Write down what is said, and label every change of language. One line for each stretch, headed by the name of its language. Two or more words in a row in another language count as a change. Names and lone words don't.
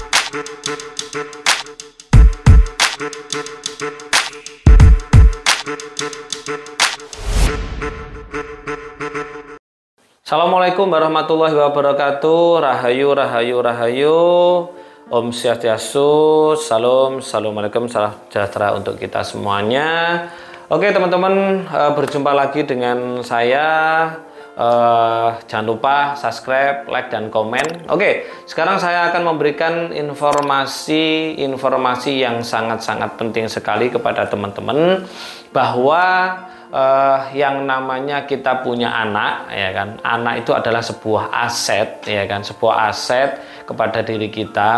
Arabic: Assalamualaikum warahmatullahi wabarakatuh.
Balinese: Rahayu, rahayu, rahayu. Om Swastiastu.
Indonesian: Salam, assalamualaikum, salam sejahtera untuk kita semuanya. Oke teman-teman, berjumpa lagi dengan saya. Jangan lupa
English: subscribe, like,
Indonesian: dan komen. Oke, sekarang saya akan memberikan informasi yang sangat-sangat penting sekali kepada teman-teman, bahwa yang namanya kita punya anak, ya kan, anak itu adalah sebuah aset, ya kan, sebuah aset kepada diri kita.